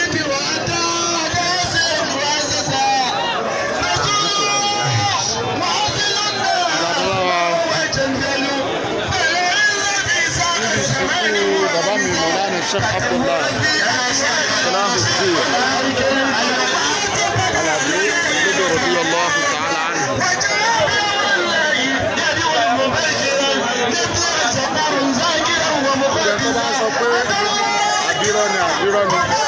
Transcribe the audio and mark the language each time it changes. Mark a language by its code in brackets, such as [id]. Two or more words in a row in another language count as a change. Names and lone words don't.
[yo] bàbá mi Mọ̀lánà Sheikh Abdullah Salahuddin Alabi lódò [ar] رضي الله تعالى عنه. [yo] ìjọba tó bá sọ pé àbírọ́ ni bẹ́ẹ̀ ni o.